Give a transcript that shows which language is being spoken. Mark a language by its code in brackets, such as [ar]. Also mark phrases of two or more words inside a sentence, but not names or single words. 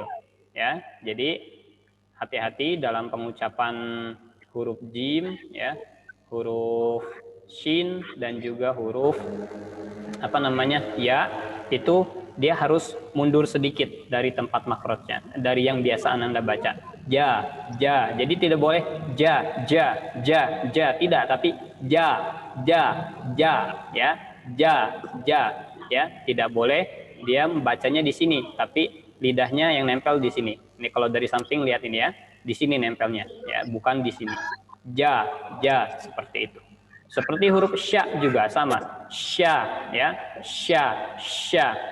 [id] Ya, jadi hati-hati dalam pengucapan huruf jim ya, huruf shin dan juga huruf ya, itu dia harus mundur sedikit dari tempat makrotnya, dari yang biasa Ananda baca. Ja, ja. Jadi tidak boleh ja, ja, ja, ja, tidak, tapi ja, ja, ja, ya. Ja, ja, ya. Tidak boleh dia membacanya di sini, tapi lidahnya yang nempel di sini. Ini kalau dari samping lihat ini ya, di sini nempelnya, ya, bukan di sini. Ja, ja, seperti itu. Seperti huruf sya juga sama. Sya, ya. Sya, sya.